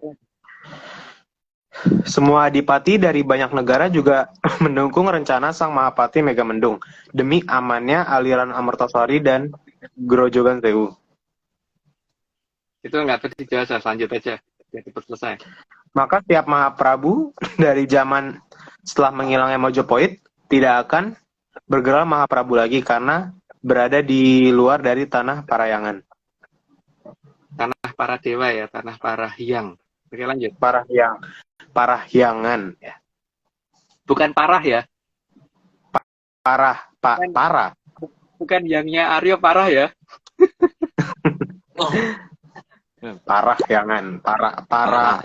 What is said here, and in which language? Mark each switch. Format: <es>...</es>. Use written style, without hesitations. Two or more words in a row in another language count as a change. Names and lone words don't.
<id>Semua adipati dari banyak negara juga mendukung rencana Sang Mahapati Megamendung demi amannya aliran Amertasari dan Grojogan Sewu. Itu nggak perlu dijelasin, lanjut aja. Biar cepat selesai. Maka setiap Mahaprabu dari zaman setelah menghilangnya Mojopahit tidak akan bergerak Mahaprabu lagi karena berada di luar dari tanah Parayangan. Tanah para dewa ya, tanah para hyang. Oke lanjut. Parahyangan. Ya. Bukan parah ya. Parah. Bukan yangnya Aryo parah ya. Parahyangan. Parah.</id>